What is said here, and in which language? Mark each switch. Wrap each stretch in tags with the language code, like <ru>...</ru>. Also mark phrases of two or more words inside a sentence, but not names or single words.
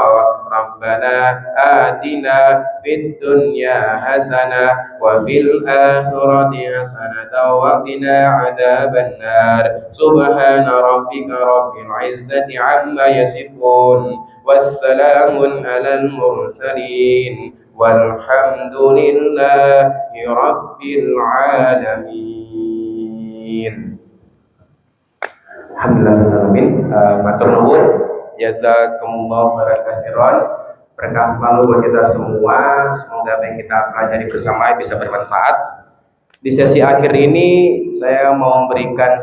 <ar>ربنا آتنا في الدنيا حسنة وفي الآخرة حسنة وقنا عذاب النار. سبحان ربك رب العزة عما يصفون والسلام على المرسلين والحمد لله رب العالمين.</ar> <jv>Alhamdulillah. Matur nuwun,</jv> <ar>جزاكم الله خيرا كثيرا.</ar> <id>Berkah selalu buat kita semua. Semoga apa yang kita pelajari bersama bisa bermanfaat. Di sesi akhir ini saya mau memberikan</id>